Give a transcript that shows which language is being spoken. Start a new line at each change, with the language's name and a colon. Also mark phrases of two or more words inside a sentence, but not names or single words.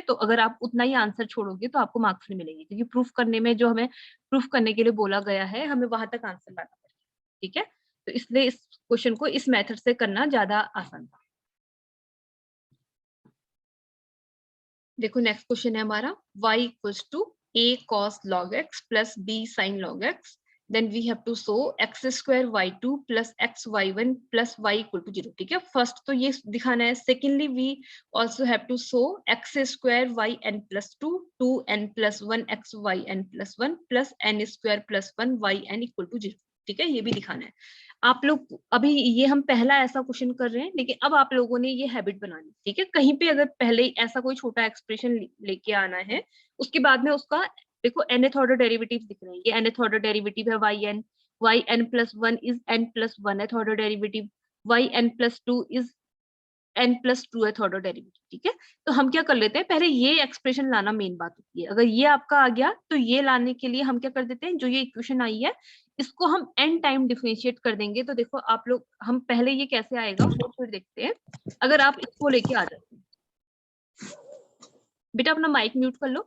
Hindi: तो अगर आप उतना ही आंसर छोड़ोगे तो आपको मार्क्स नहीं मिलेंगे, क्योंकि प्रूफ करने में जो हमें प्रूफ करने के लिए बोला गया है हमें वहां तक आंसर लाना पड़ेगा, ठीक है। तो इसलिए इस क्वेश्चन को इस मेथड से करना ज्यादा आसान था। देखो नेक्स्ट क्वेश्चन है हमारा
English: y equals to a cos log x plus b sin log x, then we have to show x square y2 plus x y1 plus y equal to 0,
Hindi: ठीक है। फर्स्ट तो ये दिखाना है,
English: secondly we also have to show x square y n plus 2 2n plus 1 x y n plus 1 plus n square plus 1 y n equal to 0,
Hindi: ठीक है। ये भी दिखाना है आप लोग। अभी ये हम पहला ऐसा क्वेश्चन कर रहे हैं, लेकिन अब आप लोगों ने ये हैबिट बनानी, ठीक है। कहीं पे अगर पहले ऐसा कोई छोटा एक्सप्रेशन लेके आना है, उसके बाद में उसका देखो
English: nth order derivative
Hindi: दिख रहे हैं, ये
English: nth order derivative
Hindi: है
English: y n plus 1 is n plus 1th order derivative, y n plus 2 is n plus 2th order derivative,
Hindi: ठीक है। तो हम क्या कर लेते हैं, पहले ये एक्सप्रेशन लाना मेन बात होती है। अगर ये आपका आ गया तो ये लाने के लिए हम क्या कर देते हैं, जो ये इक्वेशन आई है इसको हम n
English: time differentiate
Hindi: कर देंगे। तो देखो आप लोग, हम पहले ये कैसे आएगा वो फिर देखते हैं। अगर आप इसको लेके आ जाते हैं, बेटा अपना
English: mic mute
Hindi: कर लो।